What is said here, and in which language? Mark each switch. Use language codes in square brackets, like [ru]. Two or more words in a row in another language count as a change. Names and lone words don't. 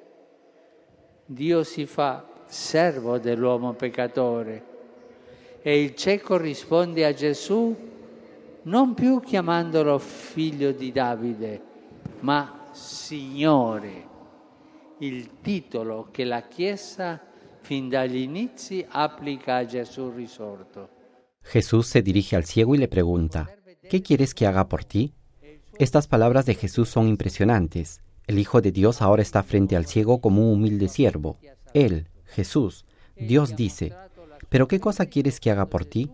[it] Dio si fa servo dell'uomo peccatore e il cieco risponde a Gesù non più chiamandolo figlio di Davide, ma Signore, il titolo che la Chiesa fin dagli inizi applica a Gesù risorto. [es] Jesús se dirige al ciego y le pregunta, ¿qué quieres que haga por ti? Estas palabras de Jesús son impresionantes. El Hijo de Dios ahora está frente al ciego como un humilde siervo. Él, Jesús, Dios dice, ¿pero qué cosa quieres que haga por ti?